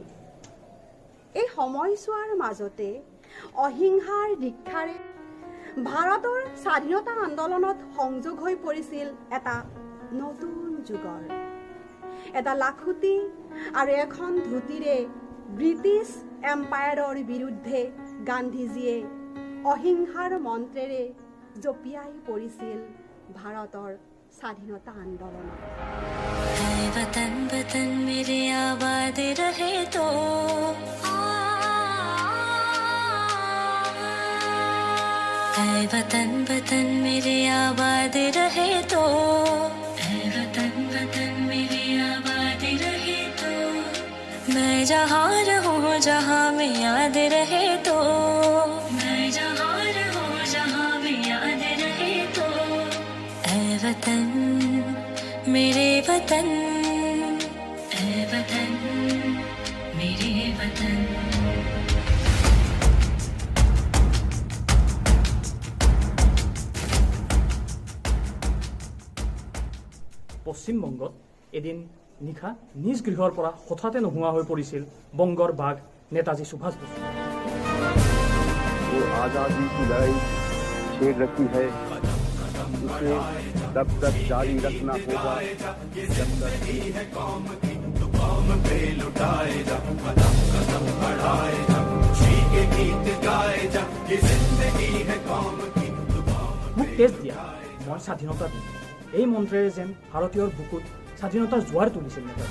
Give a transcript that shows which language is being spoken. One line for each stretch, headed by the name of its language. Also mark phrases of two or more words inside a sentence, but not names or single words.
Assamese: এই সময়ছোৱাৰ মাজতে অহিংসাৰ দীক্ষাৰে ভাৰতৰ স্বাধীনতা আন্দোলনত সংযোগ হৈ পৰিছিল এটা নতুন যুগৰ। এটা লাখুটি আৰু এখন ধুতিৰে ব্ৰিটিছ এম্পায়াৰৰ বিৰুদ্ধে গান্ধীজীয়ে অহিংসাৰ মন্ত্ৰেৰে জপিয়াই পৰিছিল ভাৰতৰ স্বাধীনতা আন্দোলনত।
Hindi: वतन वतन मेरे आबाद रहे तो, वतन वतन मेरे आबाद रहे तो, वतन वतन मेरे आबाद रहे तो, मैं जहाँ रहूँ जहाँ में याद रहे तो, मैं जहाँ रहूँ जहाँ में याद रहे तो, ऐ वतन मेरे वतन, ऐ वतन मेरे वतन।
Assamese: পশ্চিমবংগত এদিন নিশা নিজ গৃহৰ পৰা হঠাতে নোহোৱা হৈ পৰিছিল বংগৰ বাঘ নেতাজী সুভাষ বসু।
Hindi: वो आज़ादी की लड़ाई छेड़ रखी है, उसे तब तक जारी रखना होगा जब
Assamese: মোক তেজ দিয়া মই স্বাধীনতা দিম, এই মন্ত্ৰেৰে যেন ভাৰতীয়ৰ বুকুত স্বাধীনতাৰ জোৱাৰ তুলিছিল নেতাজী।